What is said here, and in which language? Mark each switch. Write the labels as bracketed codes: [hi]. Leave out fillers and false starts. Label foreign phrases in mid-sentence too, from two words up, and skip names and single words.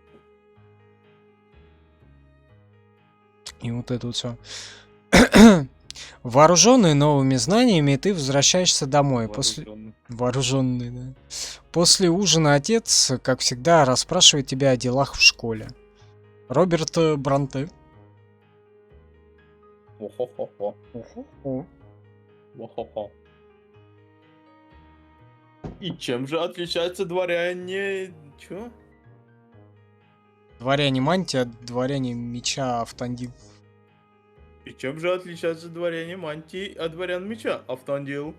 [ru] И вот это вот все. Вооруженный новыми знаниями, ты возвращаешься домой. Вооруженный, да. После ужина отец, как всегда, расспрашивает тебя о делах в школе. Роберт Бранте. О-хо-хо-хо. О-хо-хо. И чем же отличаются дворяне... Чё? Дворяне мантия от дворяне меча Автандил. И чем же отличаются дворяне мантии от дворян меча, Автандил?